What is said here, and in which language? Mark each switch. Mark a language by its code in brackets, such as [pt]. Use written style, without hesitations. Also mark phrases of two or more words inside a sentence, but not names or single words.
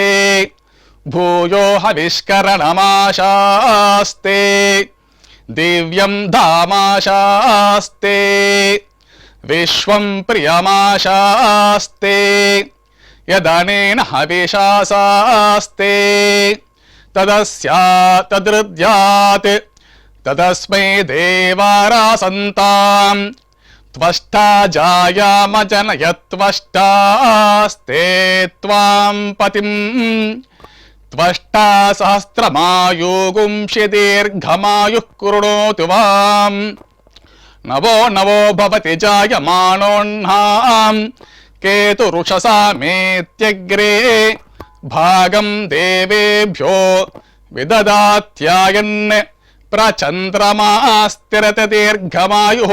[sa] భూయో హవిష్కరణమాశాస్తే దివ్యం ధామాశాస్తే విశ్వం ప్రియమాశాస్తే యదనేన హవిషాసాస్తే తదస్యాతదృద్యాత్ తదస్మై దేవారాసంతాం త్వష్టా జాయామజనయత్వష్టాస్తే త్వాం పతిం त्वष्टा सहस्रमायुगुंषि दीर्घमायुः कृणोतु वाम् नवो नवो भवति जायमानोऽह्नाम् केतुरुषसामेत्यग्रे भागं देवेभ्यो विददात्यायन् प्रचन्द्रमास्तिरत दीर्घमायुः